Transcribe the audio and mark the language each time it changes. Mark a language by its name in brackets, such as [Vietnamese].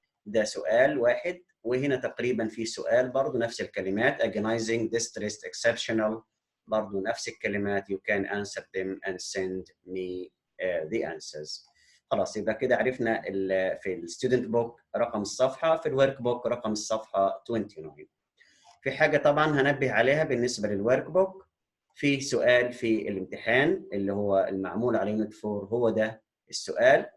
[Arabic] ده سؤال واحد، وهنا تقريبا في سؤال برضو نفس الكلمات agonizing distressed exceptional برضو نفس الكلمات. [English] you can answer them and send me the answers. [Arabic] خلاص يبقى كده عرفنا في الستودنت بوك رقم الصفحة، في الورك بوك رقم الصفحة 29. في حاجة طبعا هنبه عليها بالنسبة للورك بوك، في سؤال في الامتحان اللي هو المعمول على يونت 4 هو ده السؤال.